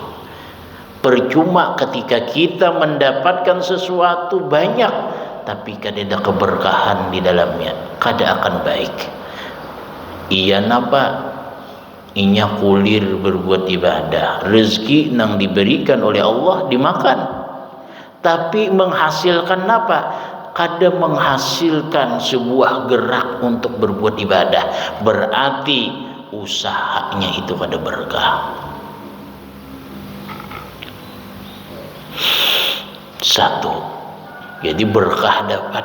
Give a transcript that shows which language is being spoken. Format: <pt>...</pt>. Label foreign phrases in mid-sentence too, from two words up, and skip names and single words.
<bjn>Percuma ketika kita mendapatkan sesuatu banyak, tapi kada ada keberkahan di dalamnya, kada akan baik. Iya napa? Inya kulir berbuat ibadah, rezeki nang diberikan oleh Allah dimakan, tapi menghasilkan apa? Kada menghasilkan sebuah gerak untuk berbuat ibadah, berarti usahanya itu kada berkah. Satu, jadi berkah dapat.</bjn>